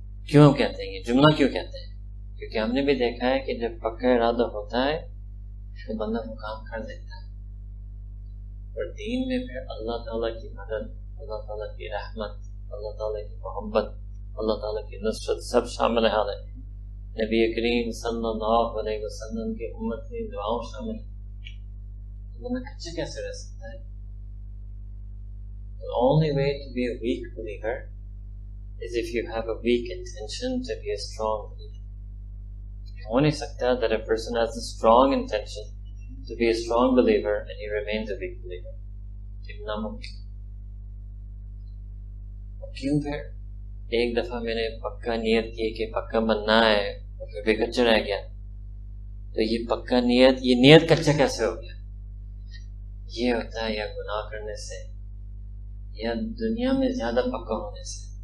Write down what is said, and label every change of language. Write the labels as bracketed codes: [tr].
[ur] کیوں کہتے ہیں یہ جملہ کیوں کہتے ہیں؟ کیونکہ ہم نے بھی دیکھا ہے کہ جب پکا ارادہ ہوتا ہے تو بندہ وہ کام کر دیتا ہے. اور دین میں پھر اللہ تعالیٰ کی مدد، اللہ تعالیٰ کی رحمت، اللہ تعالیٰ کی محبت، اللہ تعالیٰ کی نصرت سب شامل حال ہے. نبی کریم صلی اللہ علیہ وسلم کی امت کی دعاؤں شامل ہے. تو بندہ کچا کیسے رہ سکتا ہے؟ [en] The only way to be a weak believer is if you have a weak intention to be a strong believer. [ur] ہو نہیں سکتا [en] that a person has a strong intention to be a strong believer and he remains a weak believer. [ur] یہ ناممکن. کیوں پھر ایک دفعہ میں نے پکا نیت کی کہ پکا بننا ہے اور پھر بھی کچا رہ گیا. تو یہ پکا نیت، یہ نیت کچا کیسے ہو گیا؟ یہ ہوتا ہے یا گناہ کرنے سے یا دنیا میں زیادہ پکا ہونے سے.